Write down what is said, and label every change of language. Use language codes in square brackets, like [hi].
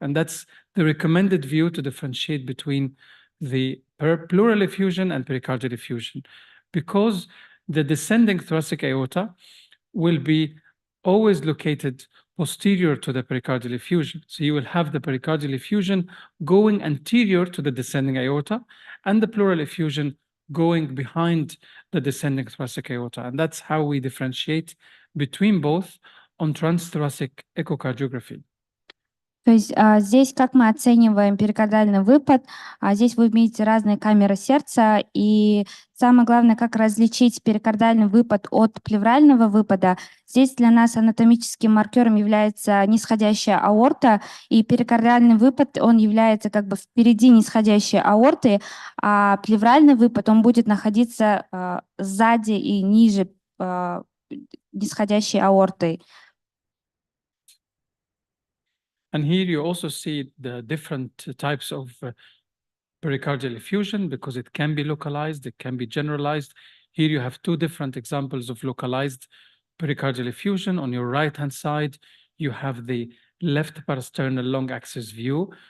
[en] And that's the recommended view to differentiate between the pleural effusion and pericardial effusion, because the descending thoracic aorta will be always located posterior to the pericardial effusion. So you will have the pericardial effusion going anterior to the descending aorta and the pleural effusion going behind the descending thoracic aorta. And that's how we differentiate between both on transthoracic echocardiography. [ru] То есть здесь как мы оцениваем перикардиальный выпад, здесь вы видите разные камеры сердца, и самое главное, как различить перикардиальный выпад от плеврального выпада. Здесь для нас анатомическим маркером является нисходящая аорта, и перикардиальный выпад, он является как бы впереди нисходящей аорты, а плевральный выпад, он будет находиться сзади и ниже нисходящей аорты. [en] And here you also see the different types of pericardial effusion, because it can be localized, it can be generalized. Here you have two different examples of localized pericardial effusion. On your right-hand side, you have the left parasternal long axis view.